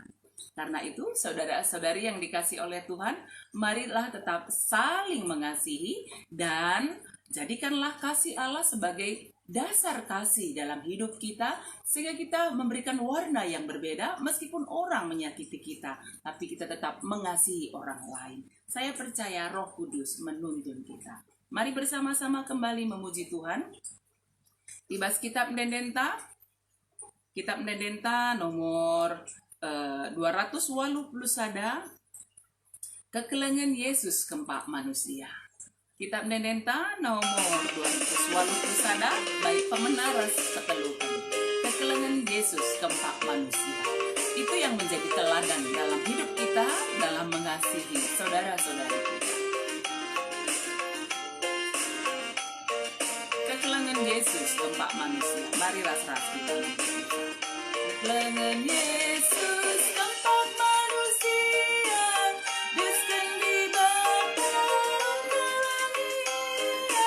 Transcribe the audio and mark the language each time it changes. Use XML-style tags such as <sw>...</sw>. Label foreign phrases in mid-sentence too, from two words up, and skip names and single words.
<id>Karena itu, saudara-saudari yang dikasih oleh Tuhan, marilah tetap saling mengasihi dan jadikanlah kasih Allah sebagai dasar kasih dalam hidup kita, sehingga kita memberikan warna yang berbeda meskipun orang menyakiti kita, tapi kita tetap mengasihi orang lain. Saya percaya Roh Kudus menuntun kita. Mari bersama-sama kembali memuji Tuhan.</id> <btx>Tibas Kitab Mendenta, Kitab Mendenta nomor 280 sada, Kekelengan Yesus Kempak Manusia. Kitab Mendenta nomor 280 sada, baik pemenaras ketelukan. Kekelengan Yesus Kempak Manusia.</btx> <id>Itu yang menjadi teladan dalam hidup kita, dalam mengasihi saudara-saudari kita.</id> <btx>Kekelengan Yesus Kempak Manusia. Mari ras-ras kita berdoa. Kekelengan Yesus Kempak Manusia, deskan di batang kelangia.</btx>